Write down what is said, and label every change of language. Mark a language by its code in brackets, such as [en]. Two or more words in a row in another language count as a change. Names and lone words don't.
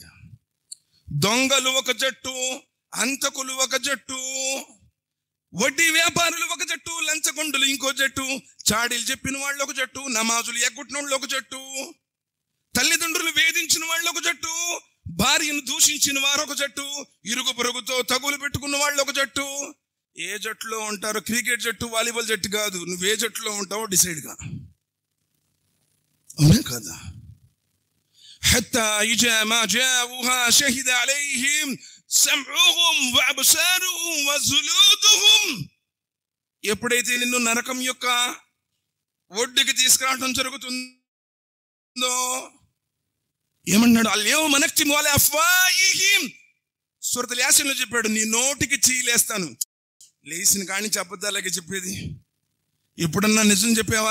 [te] దొంగలు ఒక జట్టు, హంతకులు ఒక జట్టు, వడ్డీ వ్యాపారులు ఒక జట్టు, లంచగొండులు ఇంకో జట్టు, చాడీలు చెప్పిన వాళ్ళు ఒక జట్టు, నమాజులు ఎగ్గొట్టిన వాళ్ళు ఒక జట్టు, తల్లిదండ్రులు వేధించిన వాళ్ళు ఒక జట్టు, భార్యను దూషించిన వారు ఒక జట్టు, ఇరుగు పొరుగుతో తగులు పెట్టుకున్న వాళ్ళు ఒక జట్టు. ఏ జట్టులో ఉంటారో, క్రికెట్ జట్టు, వాలీబాల్ జట్టు కాదు, నువ్వు ఏ జట్టులో ఉంటావో డిసైడ్గా, అవునా కదా. [ar] حتى إذا ما جاءوها شهد عليهم سمعهم وأبصارهم وجلودهم. [te] ఎప్పుడైతే నిన్ను నరకం యొక్క ఒడ్డుకి తీసుకురావడం జరుగుతుందో ఏమన్నాడు, [ar] اليوم نختم على أفواههم. [te] సూరతుల్ యాసీన్లో చెప్పాడు, నీ నోటికి చీలేస్తాను. లేచిన కానీ అబద్ధాలకి చెప్పేది, ఎప్పుడన్నా నిజం చెప్పావా?